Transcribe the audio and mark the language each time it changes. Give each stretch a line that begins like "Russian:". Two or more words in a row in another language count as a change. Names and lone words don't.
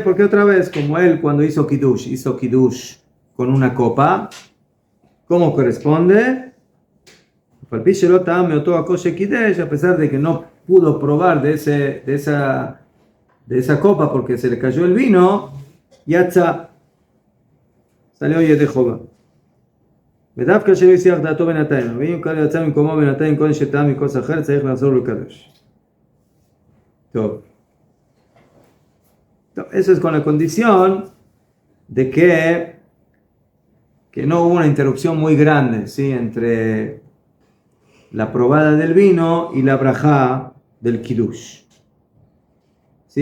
Spanish: Porque otra vez, como él cuando hizo Kiddush con una copa, ¿cómo corresponde? A pesar de que no pudo probar de esa copa porque se le cayó el vino, ya está, salió Yedejova.
Hebrew: ודווקא שלא הסיח דעתו בינתיים, ואם קל יצא ממקומו בינתיים כל שטעם מכוס אחר, צריך לחזור לקדש. טוב.
Spanish: Eso es con la condición de que no hubo una interrupción muy grande, ¿sí? Entre la probada del vino y la brajá del Kiddush. ¿Sí?